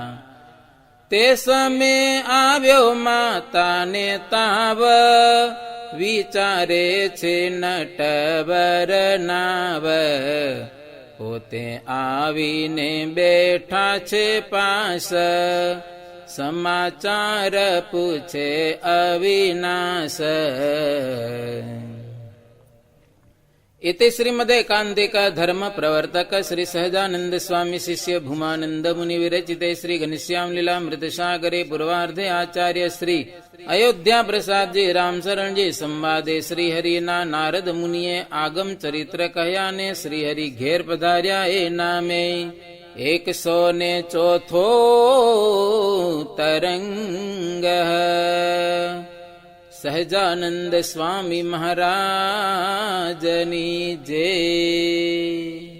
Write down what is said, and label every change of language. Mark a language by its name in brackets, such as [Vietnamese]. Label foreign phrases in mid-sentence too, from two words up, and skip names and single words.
[Gujarati] તે સમે આવ્યો માતાને તાવ, વિચારે છે નટવર નાવ. પોતે આવીને બેઠા છે પાસ, સમાચાર પૂછે અવિનાશ. [Sanskrit] इति श्रीमदेकान्तिक धर्म प्रवर्तक श्री सहजानंद स्वामी शिष्य भूमानंद मुनि विरचिते श्री घनश्याम लीलामृत सागरे पूर्वार्धे आचार्य श्री अयोध्या प्रसाद जी राम शरण जी संवादे [Gujarati] શ્રી હરિ ના નારદ મુનિએ આગમ ચરિત્ર કહ્યા ને શ્રી હરિ ઘેર પધાર્યા એ નામે 104 તરંગ. સહજાનંદ સ્વામી મહારાજની જય.